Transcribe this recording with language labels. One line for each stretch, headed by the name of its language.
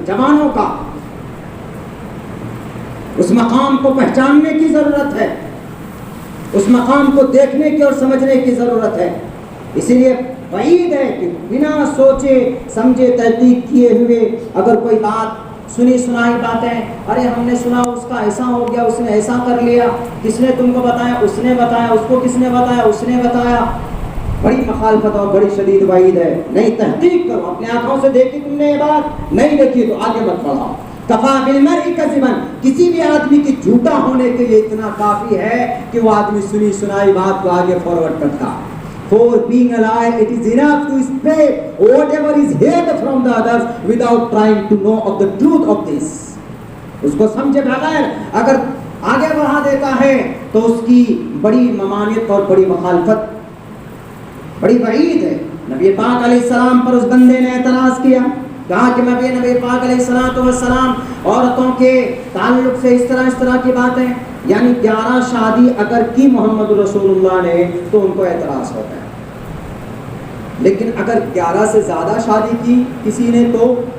Urdu: جوانوں کا اس مقام کو پہچاننے کی ضرورت ہے، اس مقام کو دیکھنے کی اور سمجھنے کی ضرورت ہے. اسی لیے بعید ہے کہ بنا سوچے سمجھے تحقیق کیے ہوئے اگر کوئی بات سنی سنائی باتیں، ارے ہم نے سنا اس کا ایسا ہو گیا، اس نے ایسا کر لیا، کس نے تم کو بتایا؟ اس نے بتایا. اس کو کس نے بتایا؟ اس نے بتایا. بڑی مخالفت اور بڑی شدید وعید ہے. نہیں، تحقیق کرو، اپنے آنکھوں سے دیکھی تم نے یہ بات، نہیں دیکھی تو آگے مت بڑھاؤ.
Arabic: کفا بالمرء کذبا،
Urdu: کسی بھی آدمی کے جھوٹا ہونے کے لیے اتنا کافی ہے کہ وہ آدمی سنی سنائی بات کو آگے فارورڈ کرتا.
English: For being a liar, it is enough to spread whatever is heard from the others without trying to know of the truth of this.
Urdu: اس کو سمجھے بغیر اگر آگے بڑھا دیتا ہے تو اس کی بڑی ممانعت اور بڑی مخالفت، بڑی وعید ہے. نبی پاک علیہ السلام پر اس بندے نے اعتراض کیا، کہا کہ نبی پاک علیہ السلام عورتوں کے تعلق سے اس طرح کی باتیں، یعنی 11 شادی اگر کی محمد رسول اللہ نے تو ان کو اعتراض ہوتا ہے، لیکن اگر 11 سے زیادہ شادی کی کسی نے تو